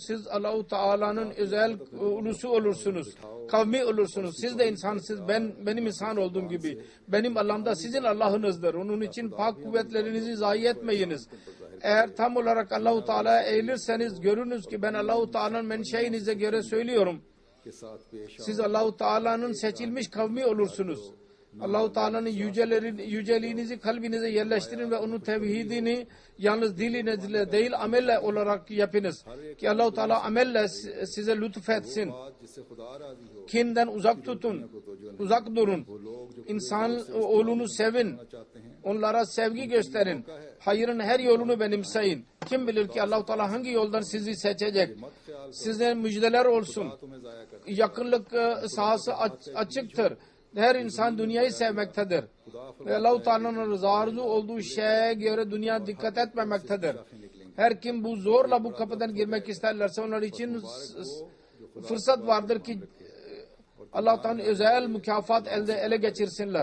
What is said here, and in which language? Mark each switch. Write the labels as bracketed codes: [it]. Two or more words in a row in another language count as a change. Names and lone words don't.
[tr] Siz Allah-u Teala'nın özel ulusu olursunuz. Kavmi olursunuz. Siz de insansınız. Benim insan olduğum gibi. Benim Allah'ım da sizin Allah'ınızdır. Onun için pak kuvvetlerinizi zayi etmeyiniz. Eğer tam olarak Allah-u Teala'ya eğilirseniz görünüz ki ben Allah-u Teala'nın menşeinize göre söylüyorum. [ur] کے ساتھ پیش [tr] Siz Allah-u Teala'nın seçilmiş kavmi olursunuz. Allah-u Teala'nın yüceliğinizi kalbinize yerleştirin ve onun tevhidini yalnız dilinizle değil amelle olarak yapınız. Ki Allah-u Teala amelle size lütfetsin. [ur] بات جس سے خدا راضی ہو [tr] Kinden uzak tutun. Uzak durun. İnsan oğlunu sevin. [ur] چاہتے ہیں [tr] Onlara sevgi gösterin. Hayırın her yolunu benimseyin. Kim bilir ki Allah-u Teala hangi yoldan sizi seçecek. Size müjdeler olsun. [ur] تمہیں ضائع کر [tr] Yakınlık sahası açıktır. Her insan dünyayı sevmektedir. Ve Allah-u Teala'nın rızası olduğu şeye göre dünya dikkat etmemektedir. Her kim bu zorla bu kapıdan girmek isterlerse onlar için fırsat vardır ki Allah-u Teala'nın özel mükafat ele geçirsinler.